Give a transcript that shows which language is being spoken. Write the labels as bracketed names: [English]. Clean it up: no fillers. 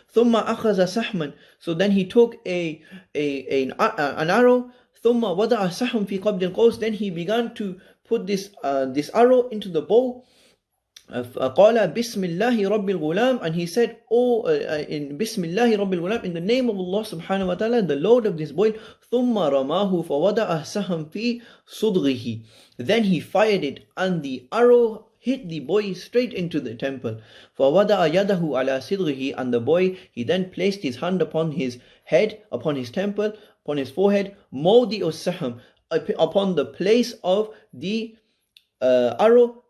[Arabic] ثُمَّ أَخَذَ سَحْمًا. [English] So then he took an arrow. [Arabic] ثُمَّ وَضَعَ سَحْمًا فِي قَبْضِ الْقَوْسِ. [English] Then he began to put this arrow into the bow. [Arabic] قال بسم الله رب الغلام, [English] and he said, in بسم الله رب الغلام, in the name of Allah subhanahu wa ta'ala, the Lord of this boy. [Arabic] ثم رماه فوضع السهم في صدغه. [English] Then he fired it, and the arrow hit the boy straight into the temple. [Arabic] فوضع يده على صدغه, [English] and the boy, he then placed his hand upon his head, upon his temple, upon his forehead. [Arabic] موضع السهم, [English] upon the place of the arrow.